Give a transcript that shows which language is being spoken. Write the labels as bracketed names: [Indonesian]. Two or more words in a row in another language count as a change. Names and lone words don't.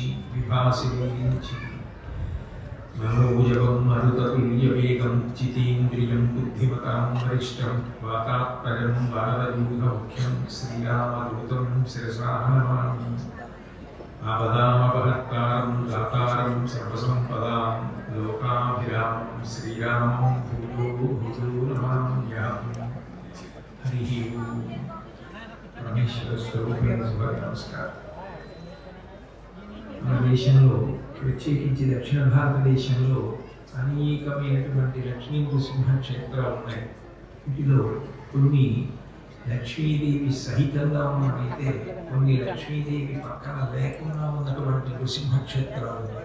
[Sanskrit] विभासिनीलिञ्ची मनोजवं मरुततुल्यवेगं जितेन्द्रियं बुद्धिमतां वरिष्ठं वातात्पर्यं वरदयूधमुख्यं श्रीरामदूतं शिरसा नमामि आपदामपहर्तारं दातारं सर्वसम्पदां लोकाभिरामं श्रीरामं भूयो भूयो नमाम्यहम् हरिः ओम् परमेश्वरस्वरूपेण नमस्कार। [Telugu] మన దేశంలో ప్రత్యేకించి దక్షిణ భారతదేశంలో అనేకమైనటువంటి లక్ష్మీ నృసింహ క్షేత్రాలు ఉన్నాయి. వీటిలో కొన్ని లక్ష్మీదేవి సహితంగా ఉన్నట్టయితే కొన్ని లక్ష్మీదేవి పక్కన లేకుండా ఉన్నటువంటి నృసింహ క్షేత్రాలు ఉన్నాయి.